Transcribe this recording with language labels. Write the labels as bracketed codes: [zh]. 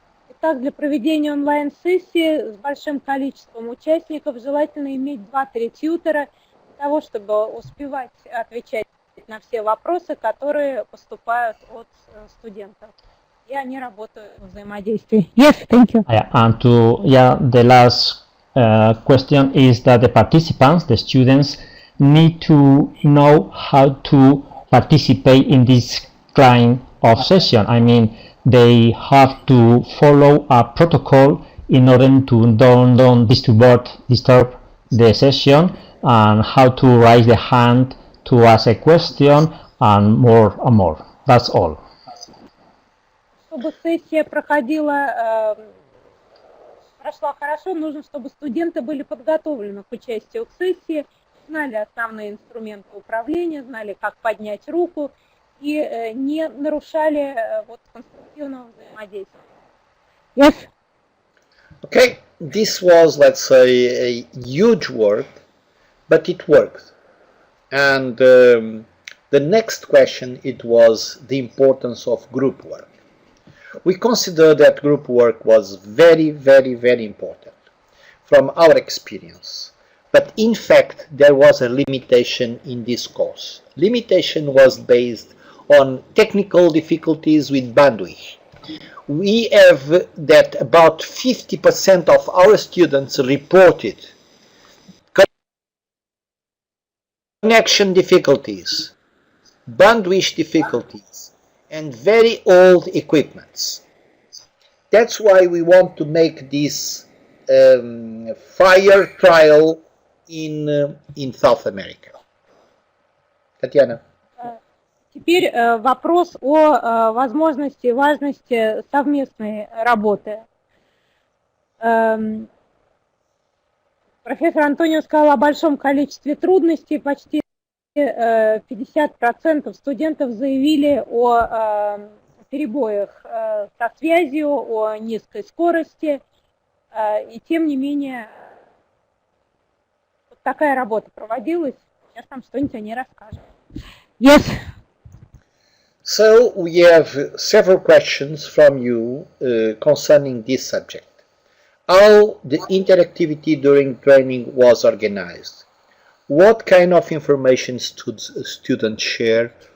[ru] Итак, для проведения онлайн-сессии с большим количеством участников желательно иметь 2-3 тьютера для того, чтобы успевать отвечать на все вопросы, которые поступают от студентов. И они работают в взаимодействии. [en] Yes, thank you. And the last question is that the participants, the students, need to know how to participate in this kind of session. I mean, they have to follow a protocol in order to don't disturb the session, and how to raise the hand to ask a question, and more and more. That's all. Чтобы сессия прошла хорошо, нужно, чтобы студенты были подготовлены к участию в сессии, знали основные инструменты управления, знали, как поднять руку и не нарушали конструктивного взаимодействия. Yes. Okay, this was, let's say, a huge work, but it worked. And the next question, it was the importance of group work. We consider that group work was very, very, very important from our experience. But in fact, there was a limitation in this course. Limitation was based on technical difficulties with bandwidth. We have that about 50% of our students reported connection difficulties, bandwidth difficulties, and very old equipments. That's why we want to make this fire trial in South America. [ru] Татьяна. Теперь вопрос о возможности и важности совместной работы. Профессор Антонио сказал о большом количестве трудностей. Почти 50% студентов заявили о перебоях со связью, о низкой скорости. И тем не менее, вот такая работа проводилась. Сейчас нам что-нибудь о ней расскажем. [en] Yes. So we have several questions from you concerning this subject. How the interactivity during training was organized? What kind of information students share?